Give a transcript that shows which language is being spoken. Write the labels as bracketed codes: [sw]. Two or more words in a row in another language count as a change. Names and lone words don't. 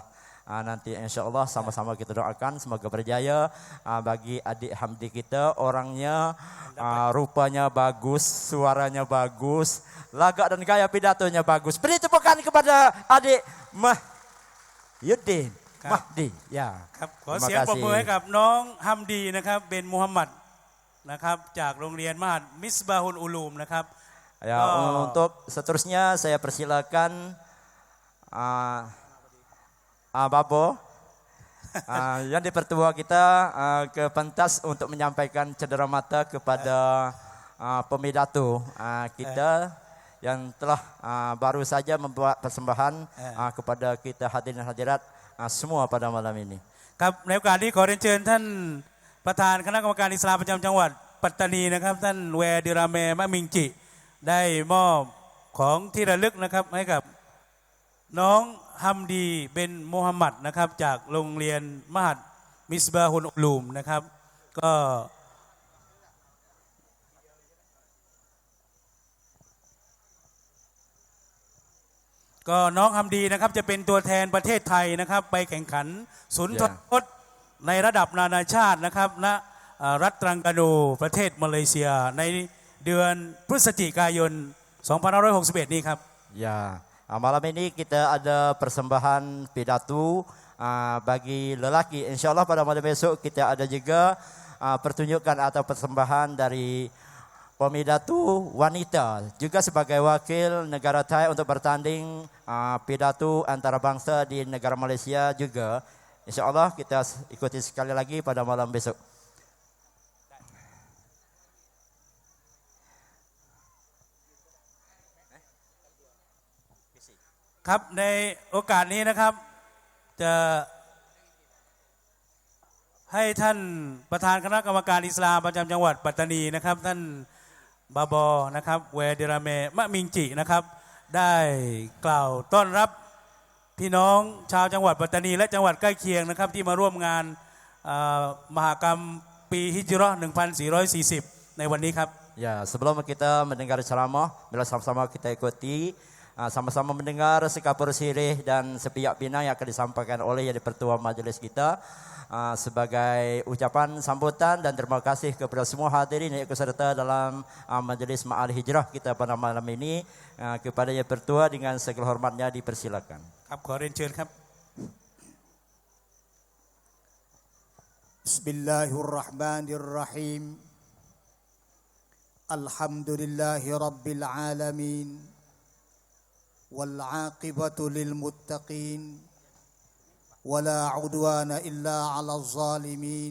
[ms] Nanti [ar] إن شاء الله [ms] sama-sama kita doakan semoga berjaya bagi adik Hamdi kita, orangnya rupanya bagus, suaranya bagus, lagak dan gaya pidatonya bagus. Beri tepukan kepada adik Yudin Mahdi. Ya. [th] ครับขอเสียงปรบมือให้กับน้องฮัมดีนะครับเบนมูฮัมหมัดนะครับจากโรงเรียนมหัดมิสบาฮุลอุลูมนะครับ [ms] Ya, untuk seterusnya saya persilakan Babo yang dipertua kita ke pentas untuk menyampaikan cedera mata kepada pemidato kita yang telah baru saja membuat persembahan kepada kita hadirin hadirat semua pada malam ini. [th] ครับในโอกาสนี้ขอเรียนเชิญท่านประธานคณะกรรมการอิสลามประจำจังหวัดปัตตานีนะครับท่านแวร์ดิราเมมะมิงจิได้มอบของที่ระลึกนะครับให้กับน้องฮัมดีเบนมูฮัมหมัดนะครับจากโรงเรียนมหัดมิสบาฮุลอุลูมนะครับ ก็น้องฮัมดีนะครับจะเป็นตัวแทนประเทศไทยนะครับไปแข่งขันสุนทรพจน์ในระดับนานาชาตินะครับณรัฐตรังกานูประเทศมาเลเซียในเดือนพฤศจิกายน 2561 นี้ครับ [ms] Ya, malam ini kita ada persembahan pidato bagi lelaki. [ar] إن شاء الله [ms] pada malam besok kita ada juga pertunjukan atau persembahan dari pemidato wanita juga sebagai wakil negara Thai untuk bertanding pidato antarabangsa di negara Malaysia juga. [ar] إن شاء الله [ms] kita ikuti sekali lagi pada malam besok. [th] ครับในโอกาสนี้นะครับจะให้ท่านประธานคณะกรรมการอิสลามประจำจังหวัด ปัตตานีนะครับท่านบาบอนะครับแวร์ดิราเมมะมิงจินะครับได้กล่าวต้อนรับพี่น้องชาวจังหวัดปัตตานีและจังหวัดใกล้เคียงนะครับที่มาร่วมงานมหกรรมปีฮิจเราะห์ 1440 ในวันนี้ครับ [ms] Ya, sebelum kita mendengar ceramah, bila sama-sama kita ikuti sama-sama mendengar sekapur sirih dan sepiak pinang yang akan disampaikan oleh yang dipertua majelis kita sebagai ucapan sambutan dan terima kasih kepada semua hadirin yang ikut serta dalam majelis Ma'al Hijrah kita pada malam ini. Kepada yang bertua dengan segala hormatnya dipersilakan. [th] ครับขอเรียนเชิญครับ [ar] بسم الله الرحمن الرحيم. الحمد لله رب العالمين. والعاقبة للمتقين ولا عدوان إلا على الظالمين